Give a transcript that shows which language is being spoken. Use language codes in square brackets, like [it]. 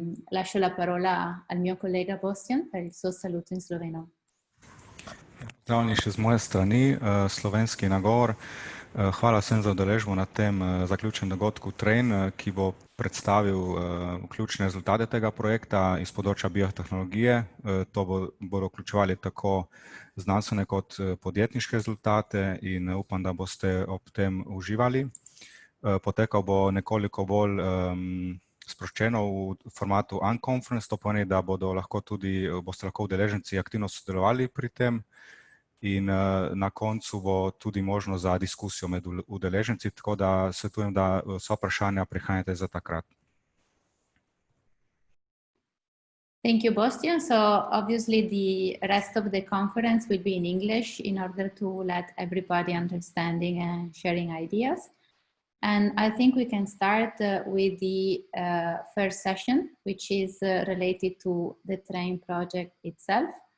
[it] Lascio la parola al mio collega Bostian per il suo saluto in sloveno. [sl] Pozdravljeni še z moje strani, slovenski nagovor. Hvala vsem za udeležbo na tem zaključnem dogodku TRAIN, ki bo predstavil ključne rezultate tega projekta iz področja biotehnologije. To bodo vključevali tako znanstvene kot podjetniške rezultate in upam, da boste ob tem uživali. Potekal bo nekoliko bolj sproščeno v formatu Unconference, to pomeni, da boste lahko udeleženci aktivno sodelovali pri tem. In na koncu bo tudi možno za diskusijo med udeleženci, tako da svetujem, da vsa vprašanja prihranite za takrat. [en] Thank you, Bostian. So obviously the rest of the conference will be in English in order to let everybody understanding and sharing ideas. And I think we can start with the first session, which is related to the TRAIN project itself.